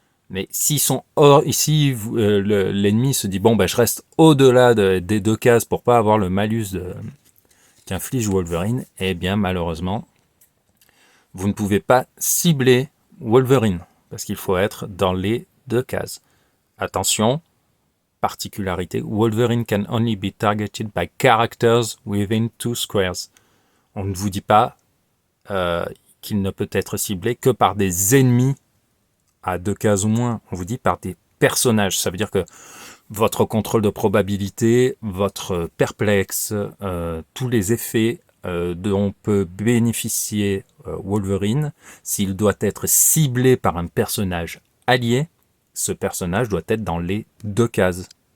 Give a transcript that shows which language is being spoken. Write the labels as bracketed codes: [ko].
[fr] Mais s'ils sont hors, ici, l'ennemi se dit, bon, je reste au-delà des 2 cases pour pas avoir le malus qu'inflige Wolverine, eh bien, malheureusement, vous ne pouvez pas cibler Wolverine, parce qu'il faut être dans les 2 cases. Attention, particularité, [en] Wolverine can only be targeted by characters within 2 squares. [fr] On ne vous dit pas qu'il ne peut être ciblé que par des ennemis à 2 cases ou moins. On vous dit par des personnages. Ça veut dire que votre contrôle de probabilité, votre perplexe, tous les effets dont peut bénéficier Wolverine, s'il doit être ciblé par un personnage allié, ce personnage doit être dans les 2 cases.